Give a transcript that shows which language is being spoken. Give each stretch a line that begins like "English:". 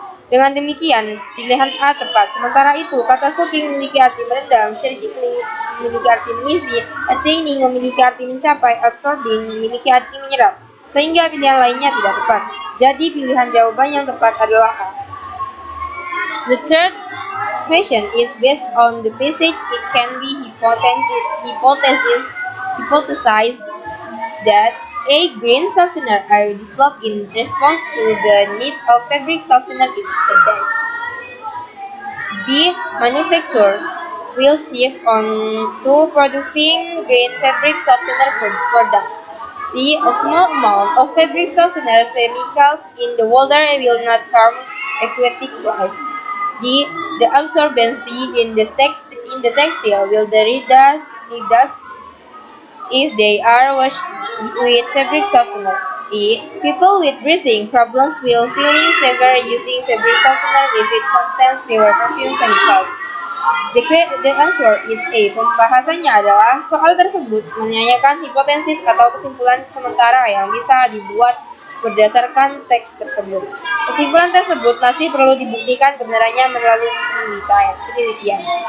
Indonesian: Dengan demikian, pilihan A tepat. Sementara itu, kata soaking memiliki arti merendam, charging memiliki arti mengisi, attaining memiliki arti mencapai, absorbing memiliki arti menyerap, sehingga pilihan lainnya tidak tepat. Jadi, pilihan jawaban yang tepat adalah A.
English: The third question is based on the passage. It can be hypothesized that A. Green softener are developed in response to the needs of fabric softener in the day. B. Manufacturers will shift on to producing green fabric softener products. C. A small amount of fabric softener chemicals in the water will not harm aquatic life. D. The absorbency in the textile will reduce if they are washed with fabric softener. E. People with breathing problems will feeling safer using fabric softener if it contains fewer perfume chemicals. The answer is A.
Indonesian: Pembahasannya adalah soal tersebut menanyakan hipotesis atau kesimpulan sementara yang bisa dibuat berdasarkan teks tersebut. Kesimpulan tersebut masih perlu dibuktikan kebenarannya melalui penelitian.